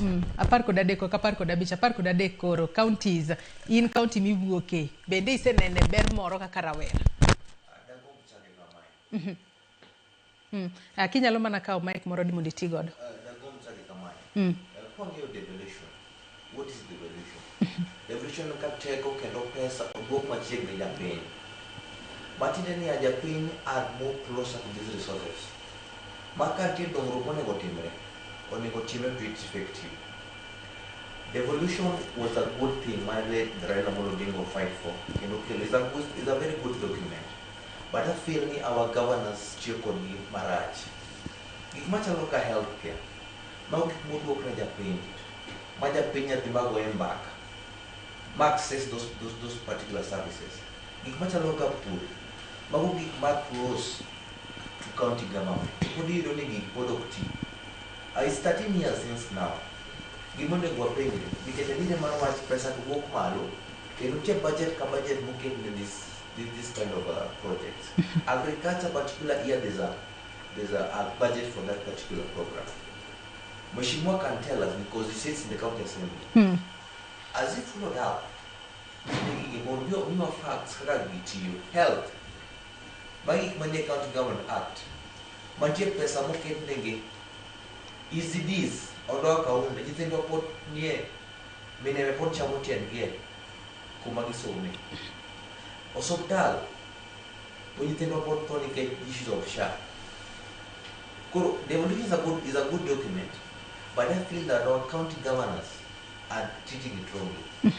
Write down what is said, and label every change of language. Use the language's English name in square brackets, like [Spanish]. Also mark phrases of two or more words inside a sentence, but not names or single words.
[Luo (Kenya and Tanzania)] 13 ka 15, 15 koro, counties, [English] in county [Luo (Kenya and Tanzania)] miwuoke. Bende isenene ber moro kaka rawera. Dagomb chake kamae. Kinyalo mana kawo mic moro di mondo iti godo. Dagomb chake kamae. Kwang'iyo devolution. [English] What is devolution? [Luo (Kenya and Tanzania)] Devolution ka teko kendo pesa odwok machiegni japiny. Matiende ni japiny [English] are more closer to these resources. [Luo (Kenya and Tanzania)] Maka nitie dongruok monego timre to [English] its effective. Devolution was a good thing my late Raila Amolo Odinga fight for. It's a very good document. But I feel ni our governors [Luo (Kenya and Tanzania)] tiyo kodgi marach. Gik machalo ka healthcare. Mago gik modwok ne japiny. Ma japiny nyadhi magoye mbaka. [English] Ma access those particular services. [Luo (Kenya and Tanzania)] Gik machalo ka pur. Mago gik ma [English] close to county government. [Luo (Kenya and Tanzania)] Pod iyudo ni gik pod ok ti. [English] It's 13 years since now. [Luo (Kenya and Tanzania)] Gimonego wapenjre, nikech adire mar wach pesa to wuok malo, kendo nitie budget ka budget moket ne [English] this kind of projects. Agriculture particular year there's a budget for that particular program. Mheshimiwa can tell us because he sits in the county assembly. As he followed up, new facts [Luo (Kenya and Tanzania)] kaka gitiyo, health, magi manie County Government Act, mantie pesa moket negi ECDs, odwa kaunde, nyithindwa pod nie, minewe pod chamo tiendgi kuma gisome. Osuptal, to nyithindwa pod tho nikech [English] issues of SHA. Koro, devolution is a good document, but I feel that our county governors are treating it wrongly.